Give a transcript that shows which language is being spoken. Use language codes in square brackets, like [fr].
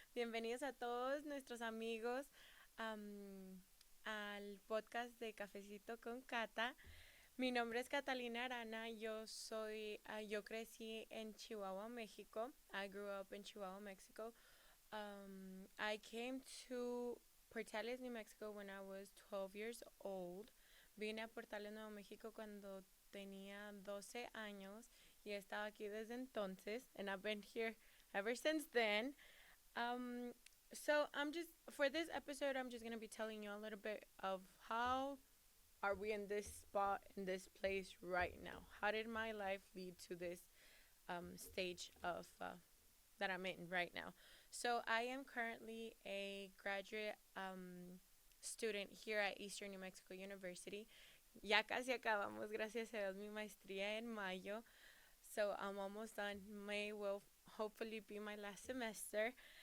[es] Bienvenidos a todos nuestros amigos al podcast de Cafecito con Cata. Mi nombre es Catalina Arana. Yo crecí en Chihuahua, México. [en] I grew up in Chihuahua, Mexico. I came to Portales, New Mexico when I was 12 years old. [es] Vine a Portales, Nuevo México cuando tenía 12 años y he estado aquí desde entonces, [en] and I've been here ever since then. Um, for this episode, I'm just going to be telling you a little bit of how are we in this spot, in this place right now. How did my life lead to this stage of that I'm in right now? So I am currently a graduate student here at Eastern New Mexico University. [es] Ya casi acabamos, gracias a Dios, mi maestría en mayo. [en] So I'm almost done. May will hopefully be my last semester.